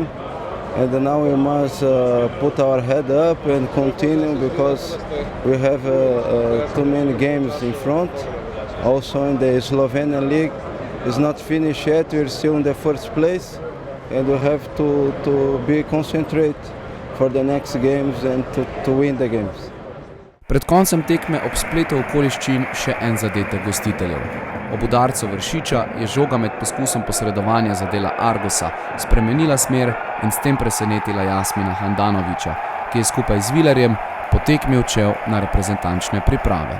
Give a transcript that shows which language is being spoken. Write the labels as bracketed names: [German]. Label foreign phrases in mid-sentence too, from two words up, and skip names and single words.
[English] And now we must put our head up and continue because we have too many games in front. Also in the Slovenian league, it's not finished yet. We're still in the first place, and we have to be concentrated for the next games and to win the games. [Slovenian] Pred koncem tekme ob spletu okoliščin še en zadetek gostiteljev. Ob udarcu Vršiča je žoga med poskusom posredovanja zadela Argosa, spremenila smer in s tem presenetila Jasmina Handanovića, ki je skupaj z Vilerjem po tekmi odšel na reprezentančne priprave.